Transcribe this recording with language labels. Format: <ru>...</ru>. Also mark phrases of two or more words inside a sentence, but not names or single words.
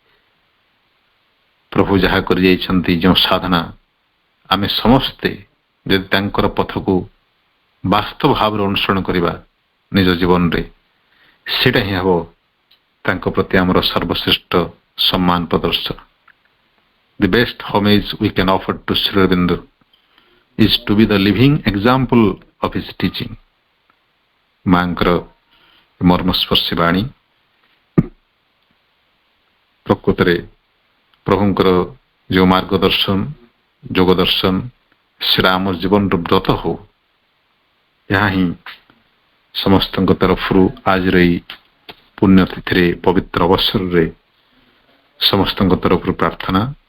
<or>ପ୍ରଭୁ ଯାହା କରିଯାଇଛନ୍ତି, ଯେଉଁ ସାଧନା, ଆମେ ସମସ୍ତେ ଯଦି ତାଙ୍କର ପଥକୁ ବାସ୍ତବ ଭାବରେ ଅନୁସରଣ କରିବା ନିଜ ଜୀବନରେ, ସେଇଟା ହିଁ ହେବ ତାଙ୍କ ପ୍ରତି ଆମର ସର୍ବଶ୍ରେଷ୍ଠ ସମ୍ମାନ ପ୍ରଦର୍ଶନ।</or> <en>the best homage we can offer to Sri Aurobindo is to be the living example of his teaching.</en> <or>ମାଙ୍କର ମର୍ମସ୍ପର୍ଶୀ ବାଣୀ ପ୍ରକୃତରେ ପ୍ରଭୁଙ୍କର ଯେଉଁ ମାର୍ଗଦର୍ଶନ ଯୋଗ ଦର୍ଶନ ସେଟା ଆମର ଜୀବନର ବ୍ରତ ହଉ, ଏହା ହିଁ ସମସ୍ତଙ୍କ ତରଫରୁ ଆଜିର ଏହି ପୁଣ୍ୟତିଥିରେ ପବିତ୍ର ଅବସରରେ ସମସ୍ତଙ୍କ ତରଫରୁ ପ୍ରାର୍ଥନା।</or>